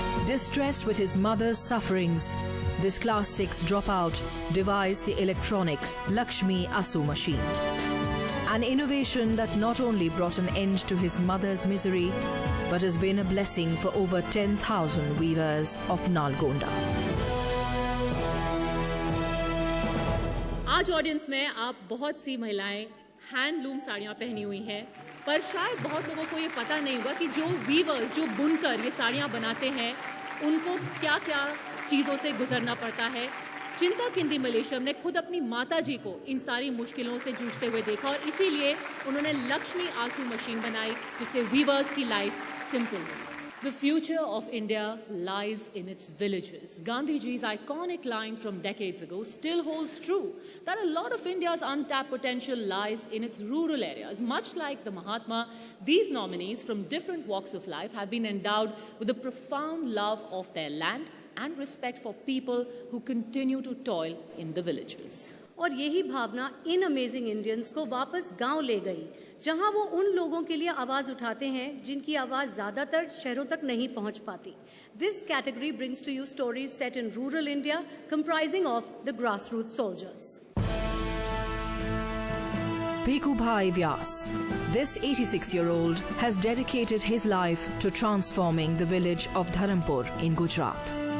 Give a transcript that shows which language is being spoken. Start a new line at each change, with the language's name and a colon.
English: Distressed with his mother's sufferings, this Class 6 dropout devised the electronic Lakshmi Asu machine. An innovation that not only brought an end to his mother's misery, but has been a blessing for over 10,000 weavers of Nalgonda.
Hindi: आज audience में आप बहुत सी महिलाएं handloom साड़ियां पहनी हुई हैं, पर शायद बहुत लोगों को ये पता नहीं होगा कि जो वीवर्स, जो बुनकर ये साड़ियां बनाते हैं, उनको क्या-क्या चीज़ों से गुजरना पड़ता है। चिंताकिंदी मलेशम ने खुद अपनी माताजी को इन सारी मुश्किलों से जूझते हुए देखा और इसीलिए उन्होंने लक्ष्मी आंसू मशीन बनाई, जिससे वीवर्स की लाइफ सिंपल हो।
English: The future of India lies in its villages. Gandhiji's iconic line from decades ago still holds true, that a lot of India's untapped potential lies in its rural areas. Much like the Mahatma, these nominees from different walks of life have been endowed with a profound love of their land and respect for people who continue to toil in the villages.
Hindi: और यही भावना इन amazing Indians को वापस गांव ले गई, जहां वो उन लोगों के लिए आवाज उठाते हैं जिनकी आवाज ज्यादातर शहरों तक नहीं पहुंच पाती.
English: This category brings to you stories set in rural India, comprising of the grassroots soldiers. Bhikubhai Vyas. This 86-year-old has dedicated his life to transforming the village of Dharampur in Gujarat.